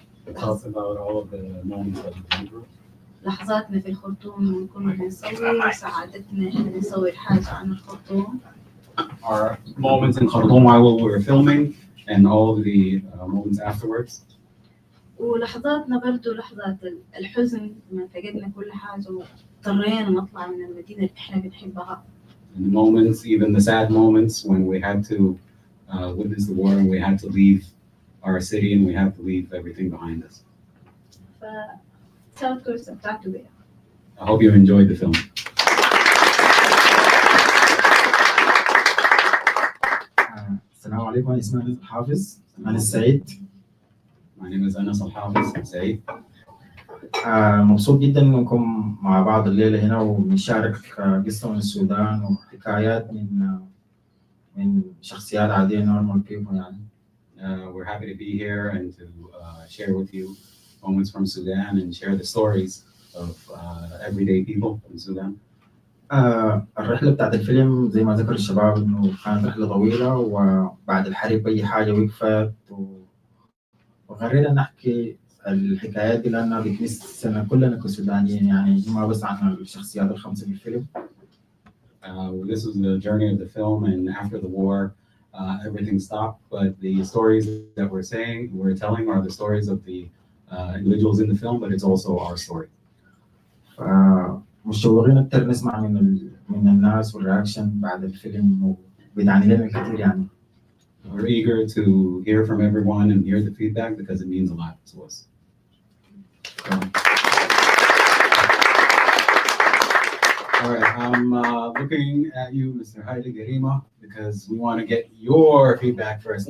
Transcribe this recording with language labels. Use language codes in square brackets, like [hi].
[en] It talks about all of the moments that we've been through. [ar] لحظاتنا في الخرطوم لما كنا بنصور، وسعادتنا احنا نصور حاجة عن الخرطوم. [en] Our moments in Khartoum while we were filming and all the moments afterwards. [ar] ولحظاتنا برضو لحظات الحزن لما فقدنا كل حاجة واضطرينا نطلع من المدينة اللي احنا بنحبها. [en] And the moments, even the sad moments when we had to witness the war and we had to leave our city and we had to leave everything behind us. [ar] استمتعتوا بيها. [en] I hope you enjoyed the film. [ar] السلام عليكم، أنا اسمي أنس الحافظ. أنا سعيد. [en] My name is Anas Al-Hafiz. I'm Saeed. [ar] مبسوط جدا انكم مع بعض الليله هنا وبنشارك قصه من السودان وحكايات من شخصيات عاديه [en] normal people [ar] يعني. [en] We're happy to be here and to share with you moments from Sudan and share the stories of everyday people in Sudan. [ar] الرحله بتاعت الفيلم زي ما ذكر الشباب انه كانت رحله طويله، وبعد الحرب اي حاجه وقفت وغرينا نحكي الحكايات دي لأنها بتمسنا كلنا كسودانيين، يعني ما بس عن الشخصيات الخمسة في الفيلم. [en] This was the journey of the film, and after the war, everything stopped. But the stories that we're telling are the stories of the individuals in the film, but it's also our story. [ar] مشوقين أكتر نسمع من الناس والرياكشن بعد الفيلم، وبيدعمنا لنا كتير يعني. [en] We're eager to hear from everyone and hear the feedback because it means a lot to us. All right, I'm looking at you, Mr. Haile Garima, because we want to get your feedback first.